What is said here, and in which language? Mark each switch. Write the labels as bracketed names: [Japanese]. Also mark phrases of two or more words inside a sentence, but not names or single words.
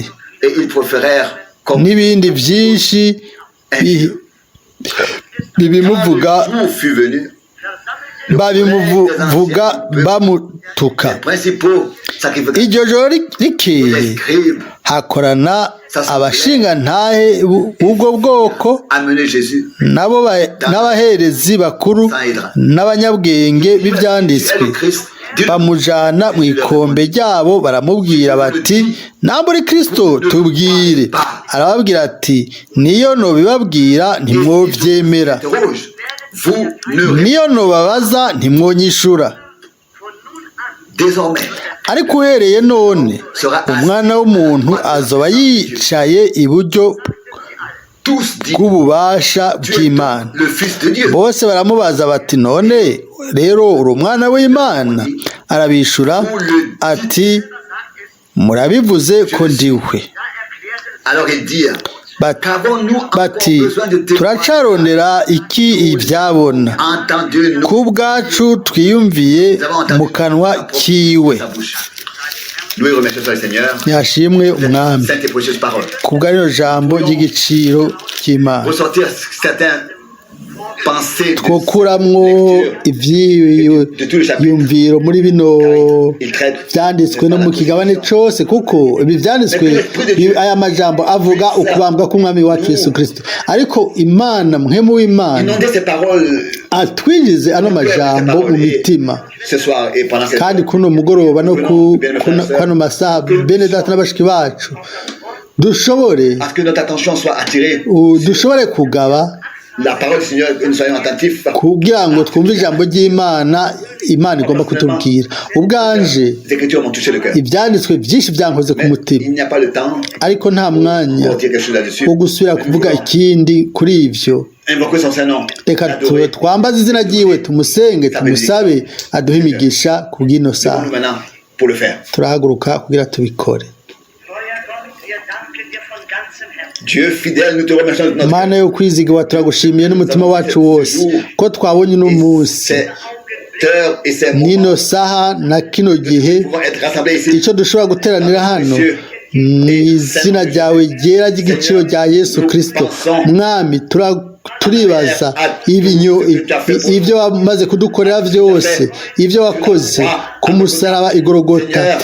[French] et ils proférèrent comme [Rundi] n'ibindi byinshi bibimuvuga [French] le jour fut venu, [Rundi] babimuvuga bamutuka. [French] les principaux sacrificateurs, [Rundi] Iryo joro [French] les [Rundi] rikeye [French] scribes, [Rundi] hakorana abashingantahe b'ubwo bwoko [French] amenaient Jésus [Rundi] nabo n'abaherezi bakuru n'abanyabwenge b'ibyanditswe, bamujana mu ikombe ryabo baramubwira bati namba uri Kristo tubwire. Arababwira ati niyo nobibabwira ntimwovyemera, [French] interroge, vous ne [Rundi] niyo nobabaza ntimwonyishura. [French] désormais [Rundi] Ariko uhereye none umwana w'umuntu azoba yicaye iburyo [French] tous disent [Rundi] bw'ububasha bw'Imana. [French] le Fils de Dieu. [Rundi] Bose baramubaza bati none rero uri umwana w'Imana? Arabishura ati murabivuze ko ndiwe. [French] Alors ils dirent, qu'avons-nous encore [Rundi] Bati [French] besoin de témoins? [Rundi] turacarondera iki ibyabona? [French] Entendez-nous [Rundi] Ku bwacu twiyumviye mu kanwa kiwe. [French] sa bouche. Loué remercié soit le Seigneur. [Rundi] Ntihashimwe umwami [French] Sainte et précieuse parole. [Rundi] ku bwa rino jambo ry'igiciro cy'Imana. [French] Ressortir certains pensées [Rundi] Twokuramwo ivyiyumviro muri bino byanditswe no mu kigabane cyose, kuko ibi byanditswe aya majambo avuga ukubambwa k'umwami wacu Yesu Kristo, ariko Imana mpemu w'Imana [French] inonder ces paroles [Rundi] atwinjize ano majambo mu mitima. [French] ce soir et pendant cette [Rundi] Kandi kuno mugoroba no kwano masaha bene data n'abashiki bacu dushobore [French] à ce que notre attention soit attirée [Rundi] dushobore kugaba [French] la parole du Seigneur, que nous soyons attentifs. [Rundi] kugira ngo twumve ijambo ry'Imana Imana igomba kutubwira. Ubwanje [French] Les Écritures m'ont touché le cœur. [Rundi] ibyanditswe byinshi byankoze ku [French] Mais [Rundi] mutima, [French] il n'y a pas le temps [Rundi] ariko nta mwanya [French] pour dire quelque chose là-dessus. [Rundi] wo gusubira kuvuga ikindi kuri ivyo. [French] Invoquer son Saint-Nom. [Rundi] Reka [French] L'adorer. [Rundi] twambaze izina ryiwe, tumusenge, tumusabe aduhe imigisha ku bw'ino saha. [French] Levons-nous maintenant pour le faire. [Rundi] Turahaguruka kugira tubikore. [French] Dieu fidèle, nous te remercions de notre [Rundi] Mana yo kwizigwa turagushimiye n'umutima wacu wose ko twabonye uno munsi [French] cette heure et ces moments. [Rundi] n'ino saha na kino gihe [French] Nous pouvons être rassemblés ici. [Rundi] icyo dushobora guteranira hano mu izina ryawe ryera ry'igiciro rya Yesu Kristo. Mwami turibaza ibyo wamaze kudukorera byose, ibyo wakoze ku musaraba igorogota.